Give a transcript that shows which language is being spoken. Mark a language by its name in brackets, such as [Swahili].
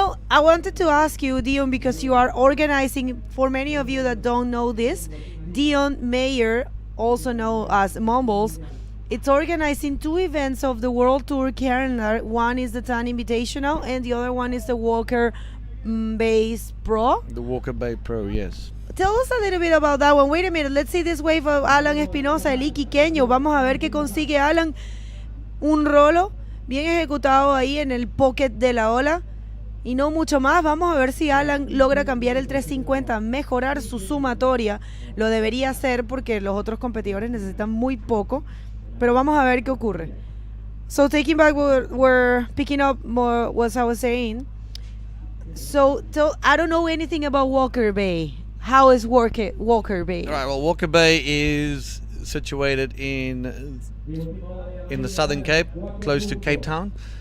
[English] I wanted to ask you, Dion, because you are organizing, for many of you that don't know this, Dion Mayer, also known as Mumbles, it's organizing 2 events of the World Tour calendar. One is the Tan Invitational, and the other one is the Walker Base Pro. The Walker Bay Pro, yes. Tell us a little bit about that one. Wait a minute. Let's see this wave of Alan Espinosa, el iquiqueño. [Spanish] Vamos a ver qué consigue Alan. Un rolo bien ejecutado ahí en el pocket de la ola. Y no mucho más. Vamos a ver si Alan logra cambiar el 350, mejorar su sumatoria. Lo debería hacer porque los otros competidores necesitan muy poco. Pero vamos a ver qué ocurre. [English] So taking back, we're picking up more what I was saying. So I don't know anything about Walker Bay. How is Walker Bay? All right. Well, Walker Bay is situated in the Southern Cape, close to Cape Town.